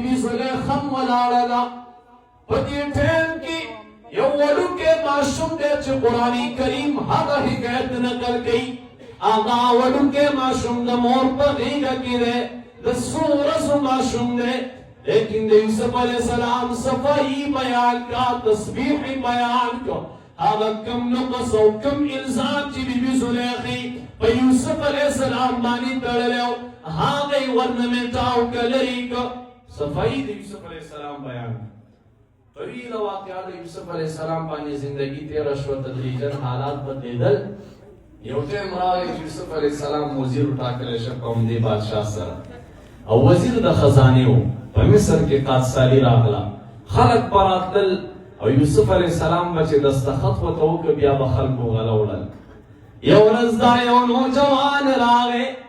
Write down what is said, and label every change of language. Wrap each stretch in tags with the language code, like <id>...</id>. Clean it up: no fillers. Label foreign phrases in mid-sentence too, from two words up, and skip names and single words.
<ps>بی زلیخا ولاړه ده په دې ټیم کې یو وړوکی ماشوم دی چې قرآن کریم هغه حکایت نقل کوي هغه وړوکی ماشوم د مور په غېږه کې دی د څو ورځو ماشوم دی لیکن د یوسف</ps> <ar>علیہ السلام</ar> <ps>صفائی بیان کا تسبیح بیان کا هغه کم نقص او کم الزام چې بی بی زلیخا په یوسف</ps> <ar>علیہ السلام</ar> <ps>باندې تړلی هغه یې ورنه مټاو کړی کا صفائی د یوسف</ps> <ar>علیہ السلام</ar> <ps>بیان طویل واقعہ د یوسف</ps> <ar>علیہ السلام</ar> <ps>باندې زندگی تیر شو تدریجا حالات بدلیدل یو ټیم راغی چې یوسف</ps> <ar>علیہ السلام</ar> <ps>وزیر ټاکلی شو په همدې بادشاه سره او وزیر د خزانې و په مصر کې قادسالي راغله خلک به راتلل او یوسف</ps> <ar>علیہ السلام</ar> <ps>به چې دستخط ورته وکړه بیا به خلکو غله وړل یو ورځ دا یو نوجوان راغی</ps>